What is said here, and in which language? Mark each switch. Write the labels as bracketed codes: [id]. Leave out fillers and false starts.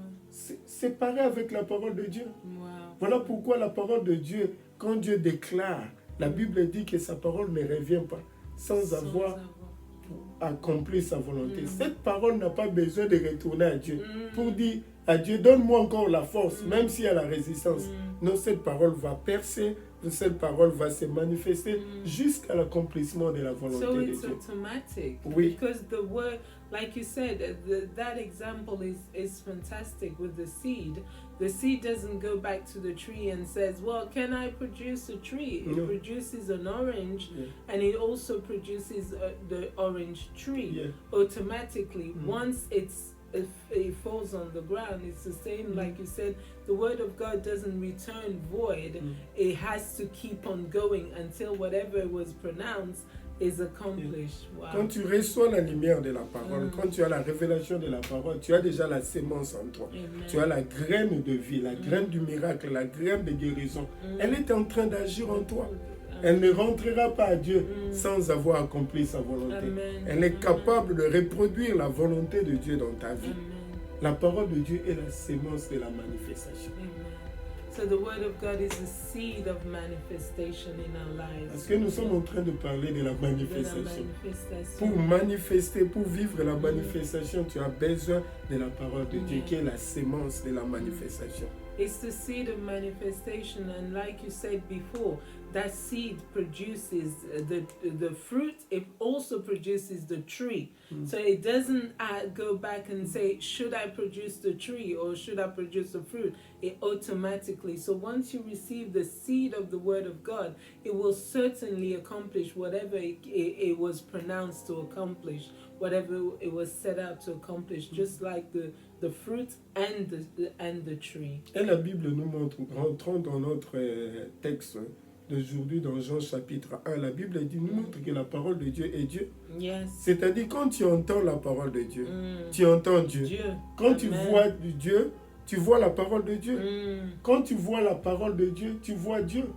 [fr] C'est pareil avec la parole de Dieu. Voilà pourquoi la parole de Dieu, quand Dieu déclare, la Bible dit que sa parole ne revient pas sans avoir accompli sa volonté. Cette parole n'a pas besoin de retourner à Dieu pour dire à Dieu, donne-moi encore la force, même s'il y a la résistance. Non, cette parole va percer, cette parole va se manifester jusqu'à l'accomplissement de la volonté de Dieu. [en] So it's automatic. [fr] Oui. [en] Because the word, like you said, that example is fantastic with the seed. The seed doesn't go back to the tree and says, well, can I produce a tree? It produces an orange, and it also produces the orange tree automatically. Once it falls on the ground, it's the same, like you said, the word of God doesn't return void. It has to keep on going until whatever was pronounced is accomplished. Wow. [fr] Quand tu reçois la lumière de la parole, quand tu as la révélation de la parole, tu as déjà la sémence en toi. Tu as la graine de vie, la graine du miracle, la graine de guérison. Elle est en train d'agir en toi. Elle ne rentrera pas à Dieu sans avoir accompli sa volonté. Elle est capable de reproduire la volonté de Dieu dans ta vie. La parole de Dieu est la sémence de la manifestation. [en] So the word of God is the seed of manifestation in our lives. [fr] Parce que nous sommes en train de parler de la manifestation. Pour manifester, pour vivre la manifestation, tu as besoin de la parole de Dieu qui est la sémence de la manifestation. [en] It's the seed of manifestation, and like you said before, that seed produces the fruit. It also produces the tree. So it doesn't go back and say, should I produce the tree or should I produce the fruit? It automatically. So once you receive the seed of the word of God, it will certainly accomplish whatever it was pronounced to accomplish, whatever it was set out to accomplish, just like the fruit and the tree. [fr] Et la Bible nous montre, rentrons dans notre texte d'aujourd'hui dans Jean chapitre 1, la Bible nous montre que la parole de Dieu est Dieu. [en] Yes. [fr] C'est-à-dire quand tu entends la parole de Dieu, tu entends Dieu. Quand tu vois Dieu, tu vois la parole de Dieu. Quand tu vois la parole de Dieu, tu vois Dieu.